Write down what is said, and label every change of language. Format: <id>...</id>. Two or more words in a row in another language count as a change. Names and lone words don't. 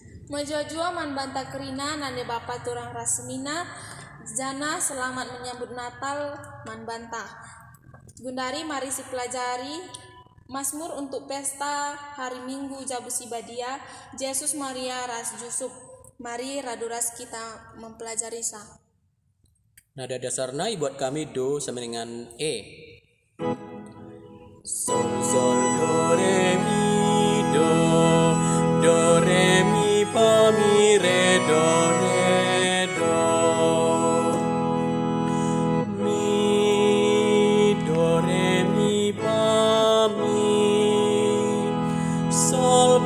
<btx>Majua-jua man banta kerina nande bapa turang rasmina jana</btx> <id>selamat menyambut Natal</id> <btx>man banta. Gundari mari si pelajari Mazmur</btx> <id>untuk pesta hari Minggu</id> <btx>Jabus Ibadia Yesus Maria Ras Yusuf. Mari raduras</btx> <id>kita mempelajari</id> <btx>sa.</btx> <id>Nada dasarnya buat kami do sama dengan E. Sol sol do re mi do re mi fa mi re do mi do re mi fa mi sol</id>